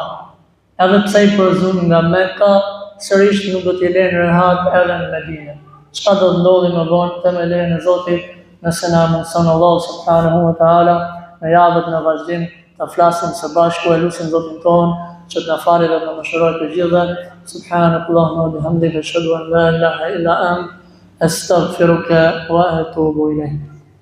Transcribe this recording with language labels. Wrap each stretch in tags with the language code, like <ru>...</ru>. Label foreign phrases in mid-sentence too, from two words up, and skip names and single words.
<sq>Edhe pse I përzun nga Mekka, sërish nuk do t'i lënë rahat edhe në Medinë. Çka do të ndodhi më vonë te me lejen e Zotit, nëse na mundson Allahu</sq> <ar>سبحانه وتعالى</ar> <sq>në javët në vazhdim të flasim së bashku e lutim Zotin ton që të na falë dhe të na mëshirojë të gjithëve.</sq> <ar>سبحانك اللهم وبحمدك أشهد أن لا إله إلا أنت أستغفرك وأتوب إليك.</ar>